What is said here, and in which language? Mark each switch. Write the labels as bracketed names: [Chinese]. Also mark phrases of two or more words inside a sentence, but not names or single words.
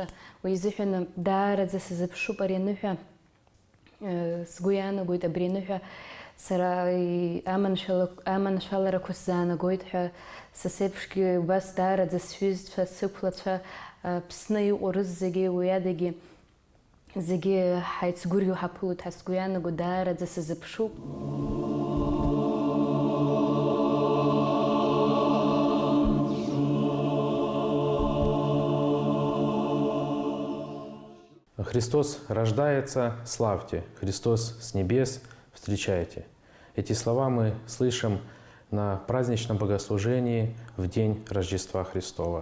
[Abkhazian] Уи изыҳәан даараӡа сазыԥшуп ари аныҳәа, сгәы иаанагоит абри аныҳәа сара аманшәаларақәа сзаанагоит ҳәа, са сеиԥшгьы убас даараӡа сҩызцәа, сықәлацәа, Аԥсны иҟоу рызегьы, уи адагьы зегьы ҳаицгәырӷьо ҳаԥылоит ҳәа сгәы иаанаго, даараӡа сазыԥшуп. [Russian] Христос рождается, славьте! Христос с небес, встречайте! Эти слова мы слышим на праздничном богослужении в день Рождества Христова.